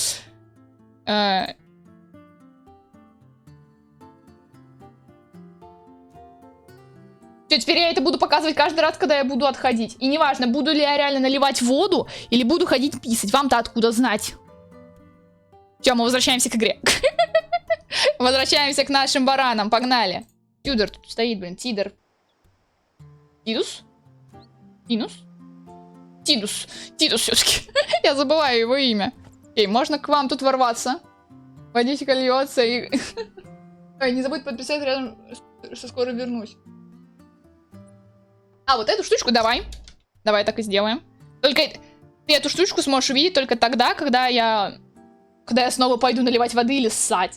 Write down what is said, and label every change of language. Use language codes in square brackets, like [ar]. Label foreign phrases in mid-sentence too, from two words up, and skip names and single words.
[ru] Теперь я это буду показывать каждый раз, когда я буду отходить. И неважно, буду ли я реально наливать воду, или буду ходить писать. Вам-то откуда знать? Все, мы возвращаемся к игре. Возвращаемся к нашим баранам, погнали. Тюдор тут стоит, блин, Тидор. Тидус? Тинус? Тидус. Тидус все-таки. Я забываю его имя. Окей, можно к вам тут ворваться. Водичка льется и... Ой, не забудь подписать рядом, что скоро вернусь. А, вот эту штучку давай. Давай так и сделаем. Только ты эту штучку сможешь увидеть только тогда, когда я снова пойду наливать воды или ссать.